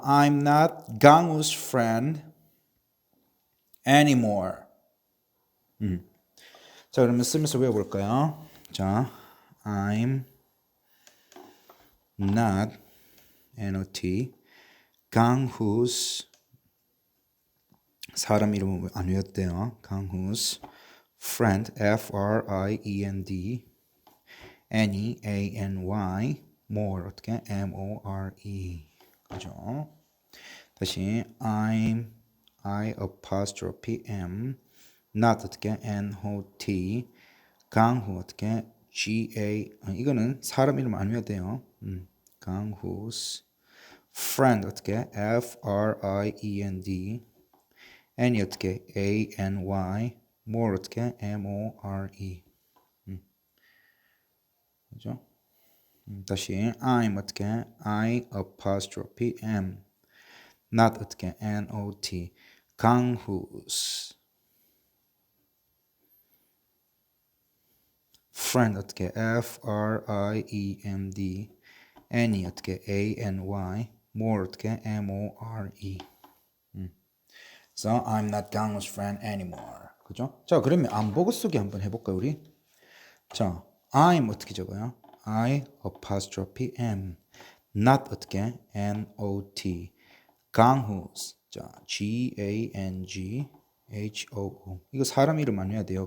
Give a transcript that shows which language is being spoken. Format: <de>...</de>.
<en>I'm not 강우's friend anymore.</en> <ko>자, 그러면 쓰면서 외워볼까요? 자,</ko> <en>I'm not</en> <ko>N-O-T 강우's 사람 이름은 안 외웠대요.</ko> <en>강우's friend F-R-I-E-N-D Any A-N-Y more 어떻게 M-O-R-E 그죠? 다시 I apostrophe M</en> <ko>not 어떻게 not 강후 어떻게 ga 이거는 사람 이름 안 외워도 돼요.</ko> <en>강후's friend 어떻게 friend any 어떻게 any more 어떻게 more 그죠? 다시 I'm</en> <ko>어떻게</ko> <en>I apostrophe am not 어떻게 not 강후's friend 어떻게 friend any 어떻게 any more 어떻게 more So I'm not 강우's friend anymore.</en> <ko>그죠? 자, 그러면 안 보고 쓰기 한번 해볼까요, 우리?</ko> <en>자, I'm</en> <ko>어떻게 적어요?</ko> <en>I apostrophe am. Not 어떻게? not. 강후's. 자, ganghoo.</en> <ko>이거 사람 이름 안 해야 돼요.</ko>